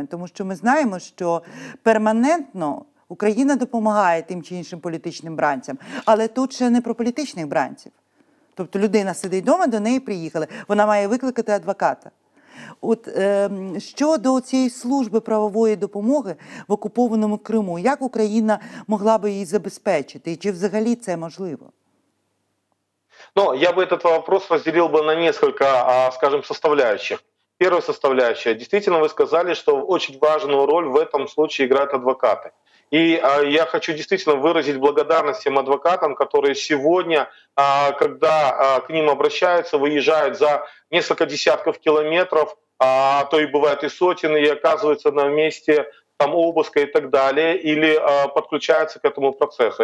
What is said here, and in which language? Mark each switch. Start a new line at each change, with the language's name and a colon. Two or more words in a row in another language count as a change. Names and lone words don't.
Ukrainian: Тому що ми знаємо, що перманентно Україна допомагає тим чи іншим політичним бранцям, але тут ще не про політичних бранців. Тобто людина сидить вдома, до неї приїхали, вона має викликати адвоката. От щодо цієї служби правової допомоги в окупованому Криму, як Україна могла би її забезпечити? І чи взагалі це можливо?
Russian: Но я бы этот вопрос разделил бы на несколько, скажем, составляющих. Первая составляющая. Действительно, вы сказали, что очень важную роль в этом случае играют адвокаты. И я хочу действительно выразить благодарность тем адвокатам, которые сегодня, когда к ним обращаются, выезжают за несколько десятков километров, а то и бывает и сотен, и оказываются на месте там обыска и так далее, или подключаются к этому процессу.